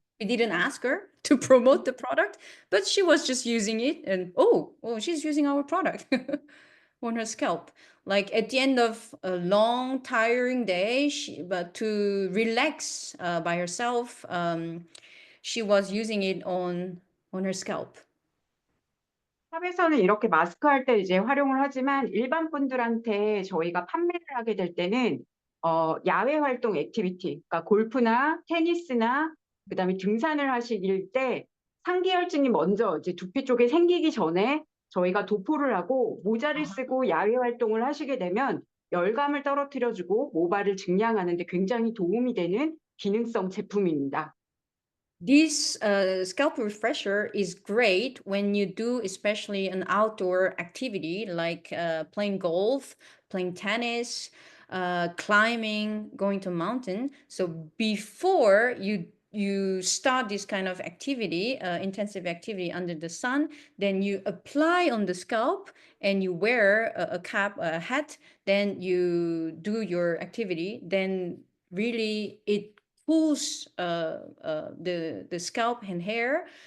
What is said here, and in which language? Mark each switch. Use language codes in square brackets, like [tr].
[en] We didn't ask her to promote the product, but she was just using it, and oh, she's using our product on her scalp. Like at the end of a long, tiring day, but to relax by herself, she was using it on her scalp. [ko] 샵에서는 이렇게 마스크 할 때 이제 활용을 하지만 일반 분들한테 저희가 판매를 하게 될 때는 야외 활동 액티비티, 그러니까 골프나 테니스나 그다음에 등산을 하실 때 상기혈증이 먼저 이제 두피 쪽에 생기기 전에 저희가 도포를 하고 모자를 쓰고 야외 활동을 하시게 되면 열감을 떨어뜨려주고 모발을 증량하는 데 굉장히 도움이 되는 기능성 제품입니다. [en] This scalp refresher is great when you do especially an outdoor activity like playing golf, playing tennis, climbing, going to a mountain. So before you start this kind of activity, intensive activity under the sun, then you apply on the scalp and you wear a cap, a hat, then you do your activity, then really it cools the scalp and hair.